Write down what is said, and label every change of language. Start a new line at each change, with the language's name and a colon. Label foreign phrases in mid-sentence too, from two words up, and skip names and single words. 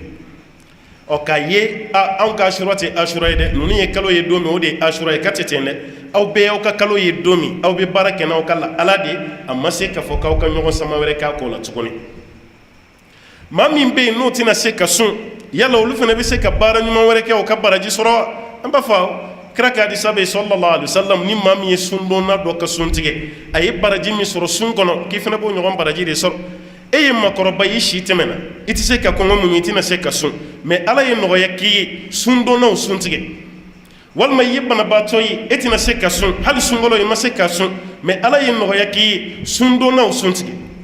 Bambara: k'a ye anw ka Ashura tɛ Ashura ye dɛ ninnu ye kalo ye don min o de ye Ashura ye ka tɛ ten dɛ aw bɛɛ y'aw ka kalo ye don min aw bɛ baara kɛ n'aw ka ala de a ma se k'a fɔ k'aw ka ɲɔgɔn sama wɛrɛ k'a k'o la tuguni maa min bɛ yen n'o tɛna se ka sun yala olu fana bɛ se ka baara ɲuman wɛrɛ kɛ o ka baraji sɔrɔ wa an b'a fɔ kira ka hadisa bɛ
Arabic: صلى الله عليه وسلم
Bambara: ni maa min ye sundonna dɔ ka sun tigɛ a ye baraji min sɔrɔ sun kɔnɔ k'i fana b'o ɲɔgɔn baraji de sɔrɔ e ye makɔrɔba i si tɛmɛna i tɛ se ka kɔngɔ muɲu i tɛna se ka sun mais ala ye nɔgɔya k'i ye sundonnaw sun tigɛ walima i ye banabaatɔ ye e tɛna se ka sun hali sunkalo i ma se ka sun mais ala ye nɔgɔya k'i ye sundonnaw sun tigɛ